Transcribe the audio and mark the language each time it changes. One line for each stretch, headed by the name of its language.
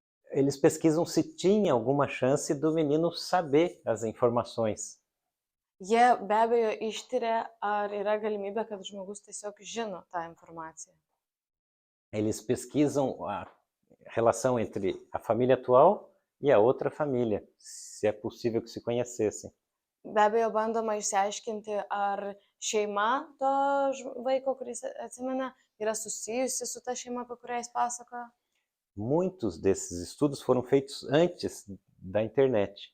Portuguese: eles pesquisam se tinha alguma chance do menino saber as informações.
Lithuanian: jie be abejo ištiria, ar yra galimybė, kad žmogus tiesiog žino tą informaciją.
Portuguese: Eles pesquisam a relação entre a família atual e a outra família, se é possível que se conhecessem.
Lithuanian: Be abejo bandoma išsiaiškinti, ar šeima to vaiko, kuris atsimena, yra susijusi su ta šeima, apie kurią jis pasakoja.
Portuguese: Muitos desses estudos foram feitos antes da internet.